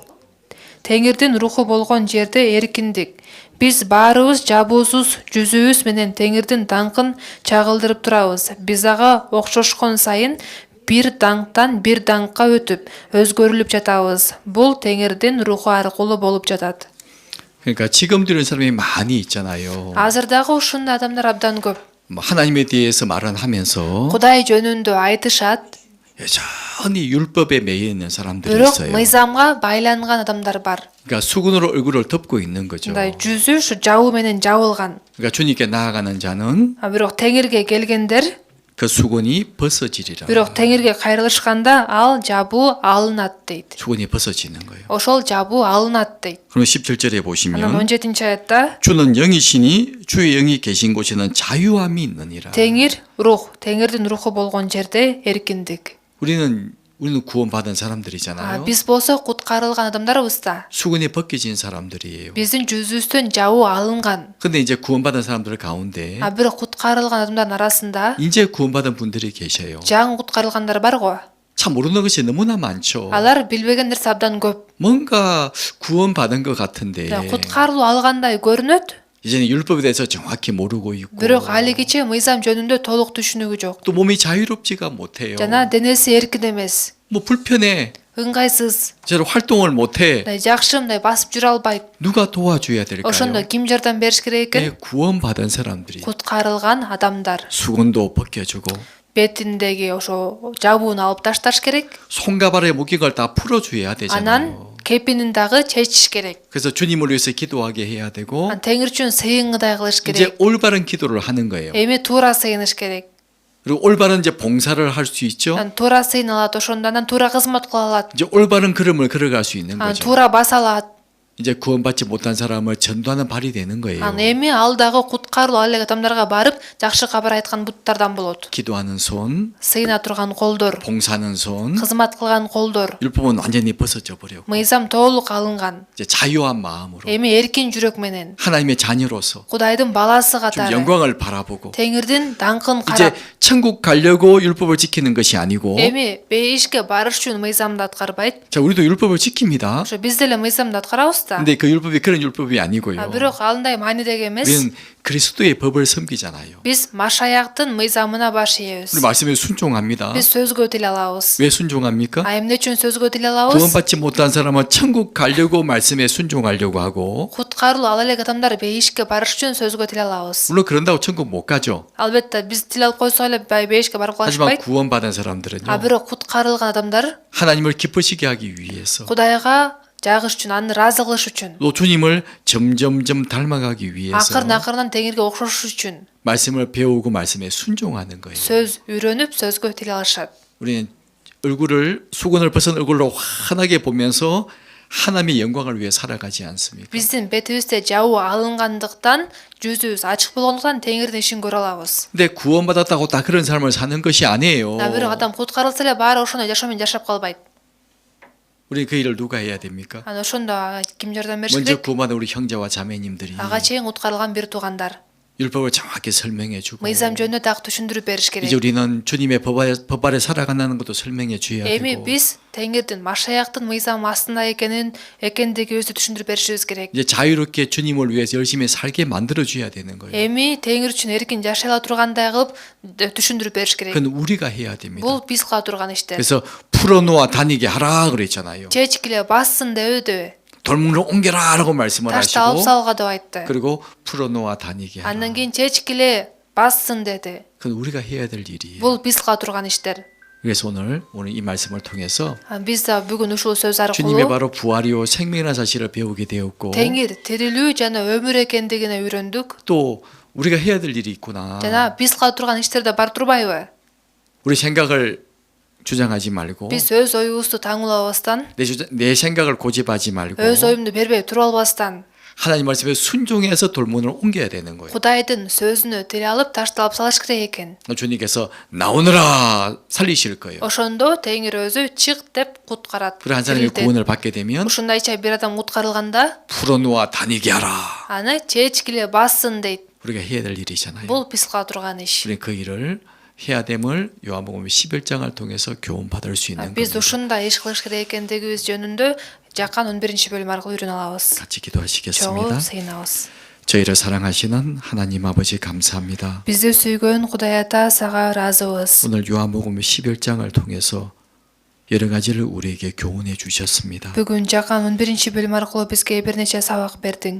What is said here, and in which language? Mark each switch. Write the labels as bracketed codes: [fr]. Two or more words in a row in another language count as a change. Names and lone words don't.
[ky] Теңирдин руху болгон жерде эркиндик. Биз баарыбыз жабуусуз жүзүбүз менен Теңирдин даңкын чагылдырып турабыз. Биз ага окшошкон сайын бир даңктан бир даңкка өтүп, өзгөрүлүп жатабыз. Бул Теңирдин руху аркылуу болуп жатат. [ko] 그러니까 지금 들은 사람이 많이 있잖아요. [ky] Азырдағы ушундай адамдар абдан көп. [ko] 뭐 하나님에 대해서 말은 하면서 [ky] Кудай жөнүндө айтышат, [ko] 여전히 율법에 매여 있는 사람들이 [ky] бирок [ko] 있어요. [ky] мыйзамга байланган адамдар бар. [ko] 그러니까 수건으로 얼굴을 덮고 있는 거죠. [ky] Мындай жүзү ушу жабуу менен жабылган. [ko] 그러니까 주님께 나아가는 자는 [ky] Бирок теңирге келгендер, [ko] 그 수건이 벗어지리라. [ky] бирок теңирге кайрылышканда ал жабуу алынат дейт. [ko] 수건이 벗어지는 거예요. [ky] Ошол жабуу алынат дейт. [ko] 그럼 17절에 [ky] Анан [ko] 보시면 [ky] 17-аятта [ko] 주는 영이시니 주의 영이 계신 곳에는 자유함이 있느니라. [ky] теңир рух, теңирдин руху болгон жерде эркиндик. [ko] 우리는 구원받은 사람들이잖아요. [ky] Биз болсо куткарылган адамдарбыз да. [ko] 수건이 벗겨진 사람들이에요. [ky] Биздин жүзүбүздөн жабуу алынган. [ko] 근데 이제 구원받은 사람들 가운데 [ky] Бирок куткарылган адамдардын арасында [ko] 이제 구원받은 분들이 계셔요. [ky] жаңы куткарылгандар бар го. [ko] 참 모르는 것이 너무나 많죠. [ky] Алар билбеген нерсе абдан көп. [ko] 뭔가 구원받은 것 같은데 [ky] Куткарылуу алгандай көрүнөт. [ko] 이제는 율법에 대해서 정확히 모르고 있고 [ky] Бирок алигиче мыйзам жөнүндө толук түшүнүгү жок. [ko] 또 몸이 자유롭지가 못해요. [ky] Жана денеси эркин эмес. [ko] 뭐 불편해. [ky] ыңгайсыз. [ko] 저를 활동을 못해. [ky] Мындай жакшы мындай басып жүрө албайт. [ko] 누가 도와줘야 [ky] Ошондо [ko] 될까요? [ky] ким жардам бериш керек экен? [ko] 구원받은 사람들이 [ky] Куткарылган адамдар. [ko] 수건도 벗겨주고 [ky] Бетиндеги ошо жабууну алып ташташ керек. [ko] 손과 발의 목욕을 다 풀어줘야 [ky] Анан [ko] 되잖아요. [ky] кепинин дагы чечиш керек. [ko] 그래서 주님을 위해서 기도하게 해야 되고 [ky] Анан теңир үчүн сыйынгыдай кылыш [ko] 이제 [ky] керек. [ko] 올바른 기도를 하는 거예요. [ky] Эми туура сыйыныш керек. [ko] 그리고 올바른 이제 봉사를 할 수 있죠. [ky] Анан туура сыйналат, ошондо анан туура кызмат кыла алат. [ko] 이제 올바른 걸음을 걸어갈 수 있는 [ky] Анан [ko] 거죠. [ky] туура баса алат. [ko] 이제 구원받지 못한 사람을 전도하는 발이 되는 거예요. [ky] Анан эми ал дагы куткарылуу ал эле адамдарга барып, жакшы кабар айткан буттардан болот. [ko] 기도하는 손, [ky] Сыйына турган колдор, [ko] 봉사하는 손, [ky] кызмат кылган колдор. [ko] 율법은 완전히 벗어져 버려. [ky] Мыйзам толук алынган. [ko] 이제 자유한 마음으로 [ky] Эми эркин жүрөк менен [ko] 하나님의 자녀로서 [ky] Кудайдын баласы [ko] 좀 [ky] катары [ko] 영광을 바라보고 [ky] теңирдин даңкын [ko] 이제 [ky] карап, [ko] 천국 가려고 율법을 지키는 것이 아니고 [ky] эми бейишке барыш үчүн мыйзамды аткарбайт. [ko] 자 우리도 율법을 지킵니다. [ky] Ошо биз деле мыйзамды аткарабыз да. [ko] 근데 그 율법이 그런 율법이 아니고요. [ky] Бирок андай маанидеги эмес. [ko] 우리는 그리스도의 법을 섬기잖아요. [ky] Биз Машаяктын мыйзамына баш ийебиз. [ko] 우리 말씀에 순종합니다. [ky] Биз сөзгө тил алабыз. [ko] 왜 순종합니까? [ky] Эмне үчүн сөзгө тил алабыз? [ko] 구원받지 못한 사람은 천국 가려고 말씀에 순종하려고 하고 [ky] Куткарылуу ал эле адамдар бейишке барыш үчүн сөзгө тил алабыз. [ko] 물론 그런다고 천국 못 가죠. [ky] Албетте биз тил алып койсок эле бейишке барып [ko] 하지만 [ky] калышпайт. [ko] 구원받은 사람들은요. [ky] Бирок куткарылган адамдар [ko] 하나님을 기쁘시게 하기 위해서 [ky] Кудайга жагыш үчүн, аны ыраазы кылыш үчүн, [ko] 또 주님을 점점점 닮아가기 위해서 [ky] акырын теңирге окшош үчүн [ko] 말씀을 배우고 말씀에 순종하는 거예요. [ky] сөз үйрөнүп сөзгө тил алышат. [ko] 우리는 얼굴을 수건을 벗은 얼굴로 환하게 보면서 하나님의 영광을 위해 살아가지 않습니까? [ky] Биздин бетибизде жабуу алынгандыктан, жүзүбүз ачык болгондуктан теңирдин ишин көрө алабыз. [ko] 근데 구원받았다고 다 그런 삶을 사는 것이 아니에요. [ky] Бирок адам куткарылса эле баары ошондой жашоо менен жашап калбайт. [ko] 우리 그 일을 누가 해야 됩니까? [ky] Анан ошондо ким жардам бериш [ko] 먼저 [ky] керек? [ko] 구원받은 우리 형제와 자매님들이 [ky] Ага чейин куткарылган бир туугандар. [ko] 율법을 정확히 설명해주고 [ky] Мыйзам жөнүндө дагы түшүндүрүп бериш [ko] 이제 [ky] керек. [ko] 우리는 주님의 법 아래 살아간다는 것도 설명해 줘야 [ky] Эми [ko] 되고 [ky] биз теңирдин Машаяктын мыйзам астында экендигибизди түшүндүрүп беришибиз керек. [ko] 이제 자유롭게 주님을 위해서 열심히 살게 만들어 줘야 되는 거예요. [ky] Эми теңир үчүн эркин жашай ала тургандай кылып түшүндүрүп бериш керек. [ko] 그건 우리가 해야 됩니다. [ky] Бул биз кыла турган иштер. [ko] 그래서 풀어놓아 다니게 하라 그랬잖아요. [ky] Чечкиле бассын дебеди. [ko] 돌문을 옮겨라라고 말씀을 [ky] Ташты алып [ko] 하시고 [ky] салга деп айтты. [ko] 그리고 풀어놓아 다니게 하라. [ky] Андан кийин чечкиле бассын деди. [ko] 그건 우리가 해야 될 일이에요. [ky] Бул биз кыла турган иштер. [ko] 그래서 오늘 이 말씀을 통해서 [ky] Биз да бүгүн ушул сөз [ko] 주님의 [ky] аркылуу [ko] 바로 부활이요 생명이라는 사실을 배우게 되었고 [ky] теңир тирилүү жана өмүр экендигине үйрөндүк. [ko] 또 우리가 해야 될 일이 있구나. [ky] Жана биз кыла турган иштерде бар турбайбы? [ko] 우리 생각을 주장하지 말고 [ky] Биз өз оюбузду таңуулабастан, [ko] 내 생각을 고집하지 말고 [ky] өз оюмду бербей туруп албастан, [ko] 하나님 말씀에 순종해서 돌문을 옮겨야 되는 거예요. [ky] Кудайдын сөзүнө тил алып ташты алып салыш керек экен. [ko] 주님께서 나오너라 살리실 거예요. [ky] Ошондо теңир өзү чык деп куткарат. [ko] 그래 한 사람이 구원을 받게 되면 [ky] Ушундайча бир адам куткарылганда, [ko] 풀어놓아 다니게 하라. [ky] аны чечкиле бассын дейт. [ko] 우리가 해야 될 일이잖아요. [ky] Бул биз кыла турган иш. [ko] 우리 그 일을 해야 됨을 요한복음 11장을 통해서 교훈 받을 수 있는 [ky] Биз [ko] 겁니다. [ky] ушундай иш кылыш керек экендигибиз жөнүндө жакан 11-бөлүм аркылуу үйрөнө алабыз. [ko] 같이 [ky] Чогуу [ko] 기도하시겠습니다. [ky] сыйынабыз. [ko] 저희를 사랑하시는 하나님 아버지 감사합니다. [ky] Бизди сүйгөн Кудай Ата сага ыраазыбыз. [ko] 오늘 요한복음 11장을 통해서 여러 가지를 우리에게 교훈해 주셨습니다. [kk] Бүгін жақан 11 бөлім арқылы бізге бірнеше сабақ бердің.